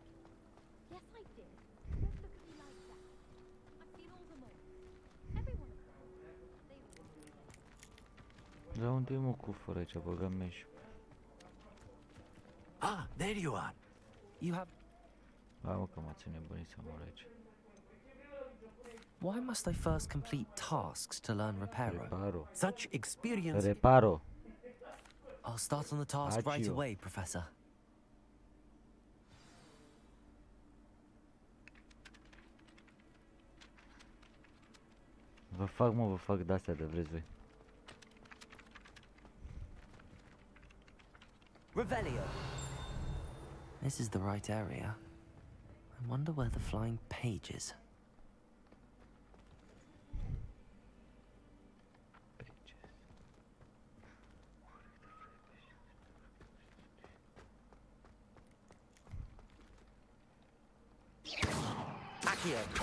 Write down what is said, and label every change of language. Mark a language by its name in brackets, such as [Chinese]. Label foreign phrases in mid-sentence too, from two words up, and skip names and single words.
[English] Yes, I did. Don't look at me like that. I've seen all the malls. Every one of them. They [Romanian] La unde e mă cufăr aici, băgăm meș. [English] Ah, there you are. You have... [Romanian] Hai mă că m-ați nebunit să mor aici. [English] Why must I first complete tasks to learn Reparo? Reparo. Such experience. Reparo. I'll start on the task right Accio. away, Professor. [Romanian] Vă fac de-astea de vreți voi. [English] Revelio! This is the right area. I wonder where the flying page is. Accio!